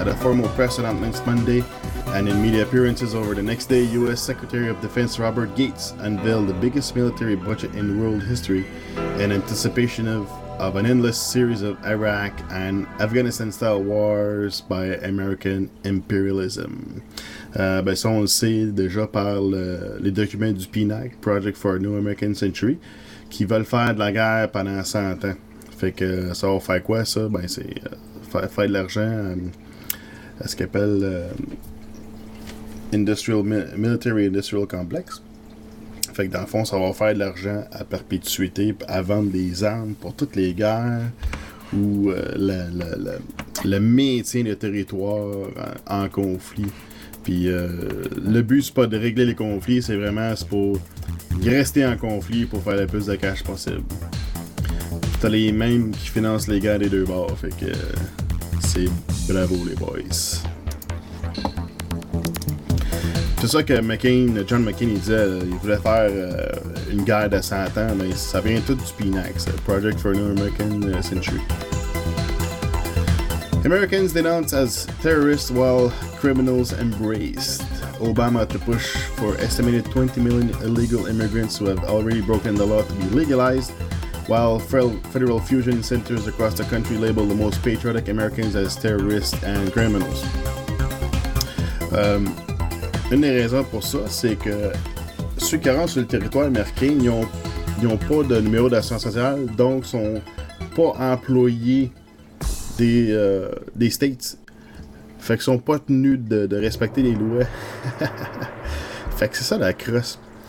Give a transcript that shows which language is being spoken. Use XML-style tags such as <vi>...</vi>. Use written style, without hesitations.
<en>At a formal press announcement Monday and in media appearances over the next day, U.S. Secretary of Defense Robert Gates unveiled the biggest military budget in world history in anticipation of an endless series of Iraq and Afghanistan-style wars by American imperialism.</en> <fr>Ben ça, on le sait déjà par les documents du PNAC, Project for a New American Century, qui veulent faire de la guerre pendant 100 ans. Fait que ça va faire quoi, ça? Ben c'est faire de l'argent à ce qu'on appelle Military Industrial Complex. Fait que dans le fond, ça va faire de l'argent à perpétuité à vendre des armes pour toutes les guerres ou le maintien de territoire en conflit. Puis le but, c'est pas de régler les conflits, c'est vraiment pour rester en conflit pour faire le plus de cash possible. T'as les mêmes qui financent les gars des deux bords, fait que c'est bravo les boys. C'est ça que John McCain il disait, il voulait faire une guerre de 100 ans, mais ça vient tout du PNAC, Project for a New American Century.</fr> <en>Americans denounced as terrorists while criminals embraced. Obama to push for estimated 20 million illegal immigrants who have already broken the law to be legalized, while federal fusion centers across the country label the most patriotic Americans as terrorists and criminals.</en> <fr>Une des raisons pour ça, c'est que ceux qui rentrent sur le territoire américain, ils n'ont pas de numéro d'assurance sociale, donc ils sont pas employés des States. Fait qu'ils sont pas tenus de respecter les lois. Fait que c'est ça la crosse.</fr>